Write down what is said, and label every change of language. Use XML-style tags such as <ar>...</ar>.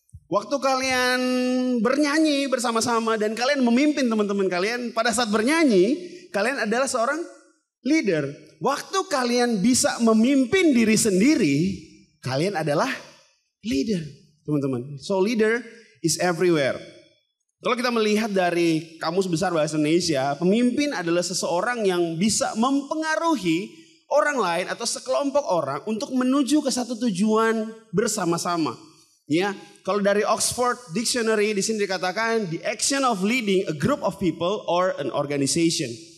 <id>Waktu kalian bernyanyi bersama-sama dan kalian memimpin teman-teman kalian pada saat bernyanyi, kalian adalah seorang leader. Waktu kalian bisa memimpin diri sendiri, kalian adalah leader, teman-teman.</id> <en>So leader is everywhere.</en> <id>Kalau kita melihat dari Kamus Besar Bahasa Indonesia, pemimpin adalah seseorang yang bisa mempengaruhi orang lain atau sekelompok orang untuk menuju ke satu tujuan bersama-sama. Ya, kalau dari Oxford Dictionary di sini dikatakan</id> <en>the action of leading a group of people or an organization.</en>